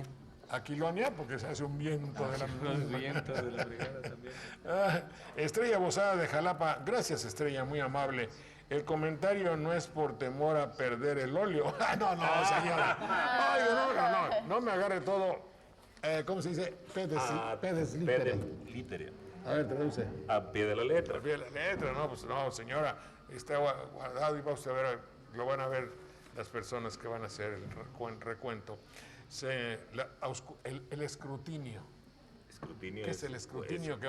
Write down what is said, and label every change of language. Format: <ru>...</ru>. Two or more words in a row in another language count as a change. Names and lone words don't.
<es>Aquilonia, porque se hace un viento de la... Los vientos de la brigada también. Ah, Estrella Bozada de Jalapa, gracias Estrella, muy amable. El comentario no es por temor a perder el óleo. Ah, no, señora. Ay, no me agarre todo. ¿Cómo se dice?</es> <la>Pedes litere.</la> <es>Litere. A ver, traduce. A pie de la letra. Prefiere la letra, no, pues no, señora. Está guardado y va usted a ver, lo van a ver las personas que van a hacer el recuento. El escrutinio. Escrutinio ¿Qué es el escrutinio? es</es>